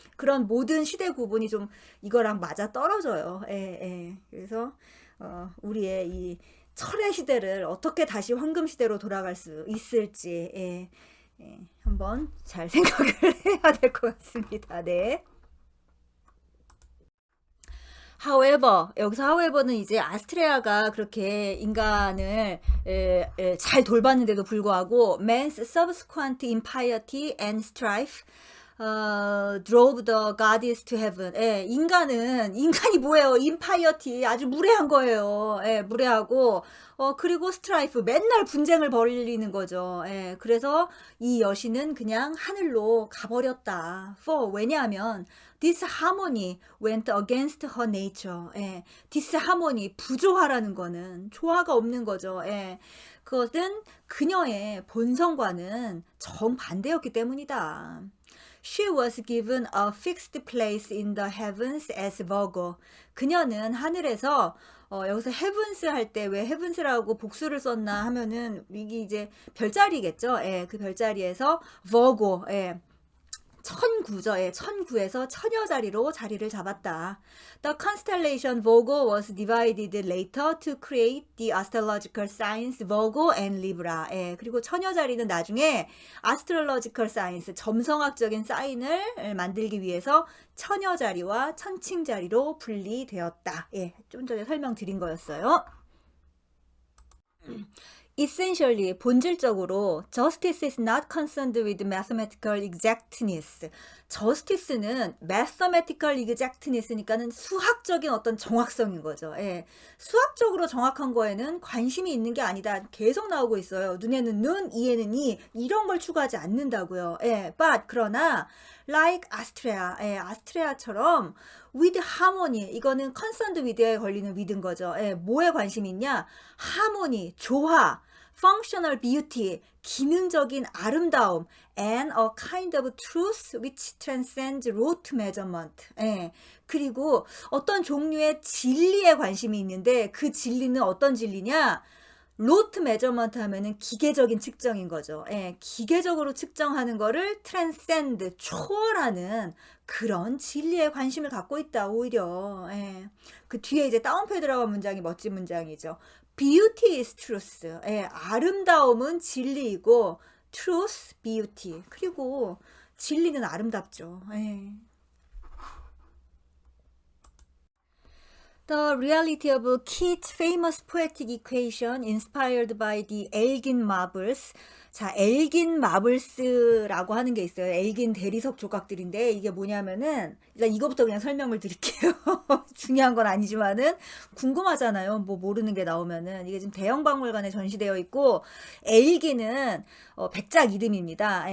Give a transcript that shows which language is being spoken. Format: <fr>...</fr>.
<ko>그런 모든 시대 구분이 좀 이거랑 맞아 떨어져요. 예, 예. 그래서 우리의 이 철의 시대를 어떻게 다시 황금 시대로 돌아갈 수 있을지, 예. 예, 한번 잘 생각을 해야 될 것 같습니다. 네.</ko> <en>However,</en> <ko>여기서 however는 이제 아스트레아가 그렇게 인간을 잘 돌봤는데도 불구하고</ko> <en>man's subsequent impiety and strife drove the goddess to heaven.</en> <ko>예, 인간이 뭐예요? 임파이어티, 아주 무례한 거예요. 예, 무례하고, 그리고 스트라이프, 맨날 분쟁을 벌이는 거죠. 예, 그래서 이 여신은 그냥 하늘로 가버렸다. 왜냐하면,</ko> <en>this harmony went against her nature.</en> <ko>예,</ko> <en>this harmony,</en> <ko>부조화라는 거는 조화가 없는 거죠. 예, 그것은 그녀의 본성과는 정반대였기 때문이다.</ko> <en>She was given a fixed place in the heavens as Virgo.</en> <ko>그녀는 하늘에서 여기서 heavens 할 때 왜 heavens라고 복수를 썼나 하면은 이게 이제 별자리겠죠. 예, 그 별자리에서 Virgo, 예, 천구죠. 예, 천구에서 처녀 자리로 자리를 잡았다.</ko> <en>The constellation Virgo was divided later to create the astrological signs Virgo and Libra.</en> <ko>예, 그리고 처녀 자리는 나중에 astrological signs, 점성학적인 사인을 만들기 위해서 처녀 자리와 천칭 자리로 분리되었다. 예, 좀 전에 설명드린 거였어요.</ko> <en>Essentially,</en> <ko>본질적으로</ko> <en>justice is not concerned with mathematical exactness.</en> <ko>justice는 mathematical exactness니까는 수학적인 어떤 정확성인 거죠. 예. 수학적으로 정확한 거에는 관심이 있는 게 아니다. 계속 나오고 있어요. 눈에는 눈, 이에는 이, 이런 걸 추구하지 않는다고요. 예. But 그러나</ko> <en>like Astrea,</en> <ko>예, 아스트레아처럼</ko> <en>with harmony,</en> <ko>이거는 concerned with에 걸리는 with인 거죠. 예, 뭐에 관심이 있냐? 하모니, 조화,</ko> <en>functional beauty,</en> <ko>기능적인 아름다움,</ko> <en>and a kind of truth which transcends rote measurement.</en> <ko>예. 그리고 어떤 종류의 진리에 관심이 있는데 그 진리는 어떤 진리냐? 로트 메저먼트 하면은 기계적인 측정인 거죠. 예, 기계적으로 측정하는 거를 transcend, 초월하는 그런 진리에 관심을 갖고 있다, 오히려. 예. 그 뒤에 이제 다운표에 들어간 문장이 멋진 문장이죠.</ko> <en>Beauty is truth.</en> <ko>예, 아름다움은 진리이고, truth, beauty. 그리고 진리는 아름답죠. 예.</ko> <en>The reality of Keats' famous poetic equation inspired by the Elgin Marbles.</en> <ko>자, 엘긴 마블스라고 하는 게 있어요. 엘긴 대리석 조각들인데 이게 뭐냐면은 일단 이거부터 그냥 설명을 드릴게요. 중요한 건 아니지만은 궁금하잖아요. 뭐 모르는 게 나오면은 이게 지금 대형 박물관에 전시되어 있고 엘긴은 백작 이름입니다.</ko>